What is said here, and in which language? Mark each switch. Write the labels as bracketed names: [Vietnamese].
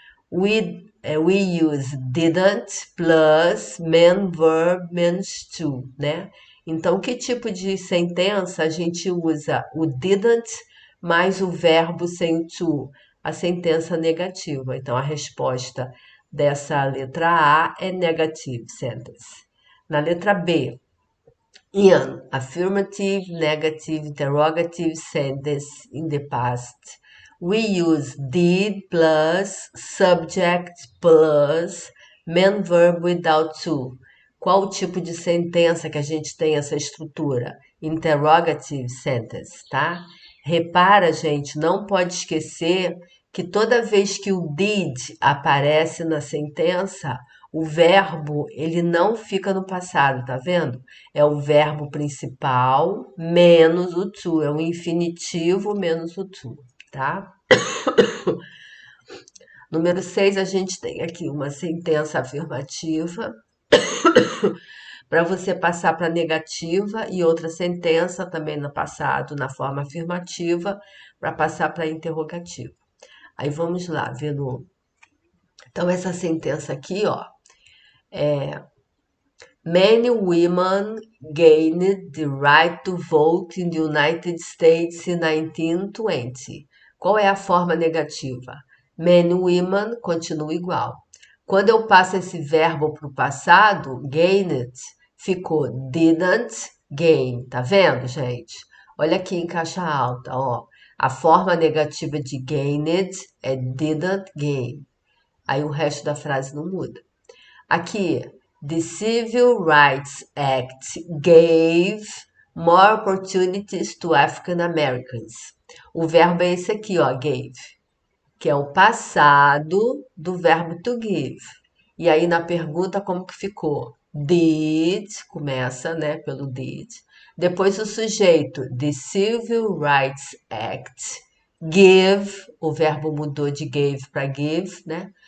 [English] We use didn't plus main verb means to, [Portuguese] né? Então, que tipo de sentença a gente usa o didn't mais o verbo sem o to? A sentença negativa. Então, a resposta dessa letra A é [English] negative sentence. [Portuguese] Na letra B, [English] in affirmative, negative, interrogative sentence in the past. We use did plus subject plus main verb without to. [Portuguese] Qual o tipo de sentença que a gente tem essa estrutura? [English] Interrogative sentence, [Portuguese] tá? Repara, gente, não pode esquecer que toda vez que o did aparece na sentença, o verbo ele não fica no passado, tá vendo? É o verbo principal menos o to, é o infinitivo menos o to, tá? Número 6, a gente tem aqui uma sentença afirmativa para você passar para negativa e outra sentença também no passado, na forma afirmativa, para passar para interrogativa. Aí vamos lá, vendo. Então, essa sentença aqui, ó, [English] Many women gained the right to vote in the United States in 1920. [Portuguese] Qual é a forma negativa? [English] Many women [Portuguese] continua igual. Quando eu passo esse verbo para o passado, gained, ficou [English] didn't gain. [Portuguese] Tá vendo, gente? Olha aqui em caixa alta, ó. A forma negativa de gained é [English] didn't gain. [Portuguese] Aí o resto da frase não muda. Aqui, [English] the Civil Rights Act gave more opportunities to African Americans. [Portuguese] O verbo é esse aqui, ó, gave, que é o passado do verbo [English] to give. [Portuguese] E aí na pergunta como que ficou? Did, começa, né, pelo did. Depois o sujeito, the Civil Rights Act, give, o verbo mudou de gave para give, né?